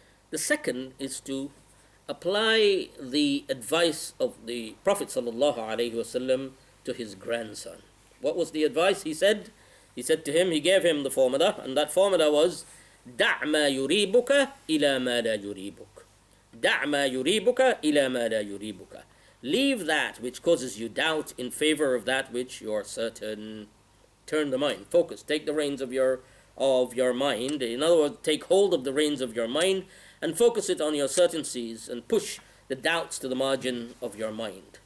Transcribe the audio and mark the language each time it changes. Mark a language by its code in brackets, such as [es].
[en] The second is to apply the advice of the Prophet sallallahu alaihi wasallam to his grandson. What was the advice? He said to him, he gave him the formula, and that formula was [ar] دع ما يريبك إلى ما لا يريبك. دع ما يريبك إلى ما لا يريبك. [en] Leave that which causes you doubt in favor of that which you are certain. Turn the mind, focus, take the reins of your mind. In other words, take hold of the reins of your mind and focus it on your certainties and push the doubts to the margin of your mind.